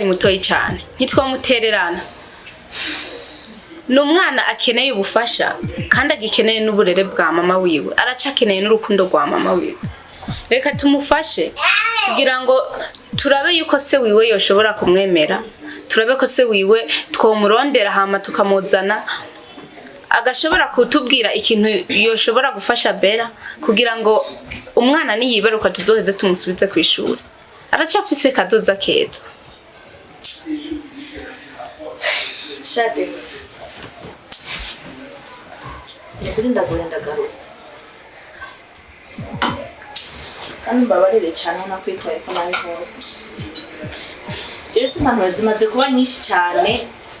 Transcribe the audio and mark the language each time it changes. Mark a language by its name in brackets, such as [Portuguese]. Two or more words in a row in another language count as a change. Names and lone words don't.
[Rundi] mutoyi cyane ntitwamutererana n'umwana akeneye ubufasha kandi agikeneye n'uburere bwa mama wiwe aracakeneye n'urukundo rwa mama wiwe reka tumufashe kugira ngo turabe yuko se wiwe yoshobora kumwemera turabe ko se wiwe twomurondera hama tukamuzana agashobora kutubwira ikintu yoshobora gufasha Bera kugira ngo umwana niyibaruka tuzoheze tumusubize ku ishuri aracafise kazoza keza shade ndakuri ndagarutse kandi mbabarire cyane nakwitwaye ko nari hose jewe impano zimaze kuba nyinshi cyane